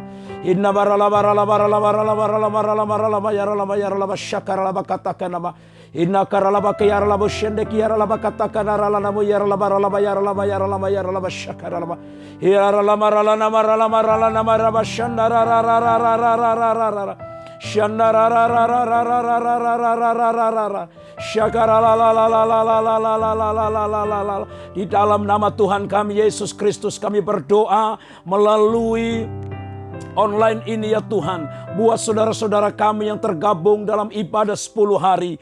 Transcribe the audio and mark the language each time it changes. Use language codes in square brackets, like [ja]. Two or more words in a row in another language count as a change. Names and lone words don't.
[id] Inna yara laba shakara laba kataka nama. Inna karalaba kiyara laba shende kiyara laba kataka nara lama yara laba shakara laba. Yara lama raba shandara di dalam nama Tuhan kami Yesus Kristus kami berdoa melalui online ini ya Tuhan. Buat saudara-saudara kami yang tergabung dalam ibadah 10 hari.